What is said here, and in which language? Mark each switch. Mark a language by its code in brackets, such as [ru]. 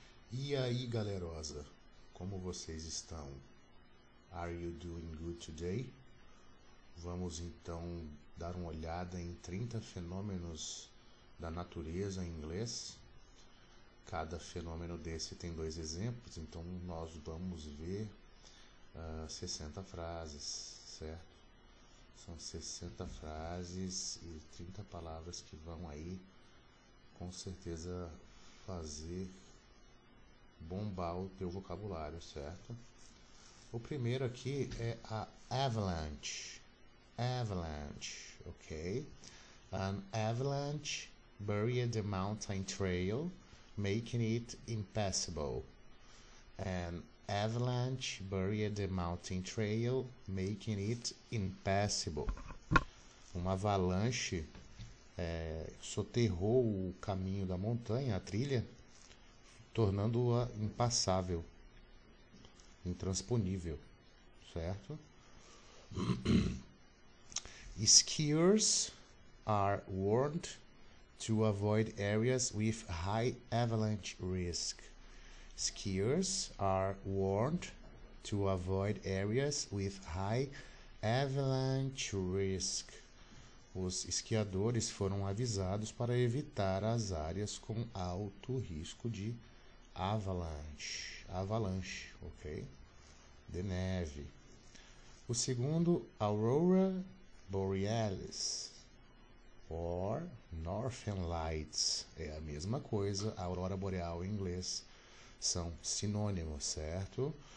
[pt] E aí, galerosa, como vocês estão? [en] Are you doing good today? [pt] Vamos então dar uma olhada em 30 fenômenos da natureza em inglês. Cada fenômeno desse tem 2 exemplos, então nós vamos ver 60 frases, certo? São 60 frases e 30 palavras que vão aí com certeza fazer bombar o teu vocabulário, certo? O primeiro aqui é a avalanche. [en] Avalanche, ok? An avalanche buried the mountain trail, making it impassable. An avalanche buried the mountain trail, making it impassable. [pt] Uma avalanche soterrou o caminho da montanha, a trilha, tornando-a impassável, intransponível, certo? [en] Skiers are warned to avoid areas with high avalanche risk. Skiers are warned to avoid areas with high avalanche risk. [pt] Os esquiadores foram avisados para evitar as áreas com alto risco de avalanche, ok? De neve. O segundo, Aurora Borealis, or Northern Lights, é a mesma coisa, a aurora boreal em inglês são sinônimos, certo?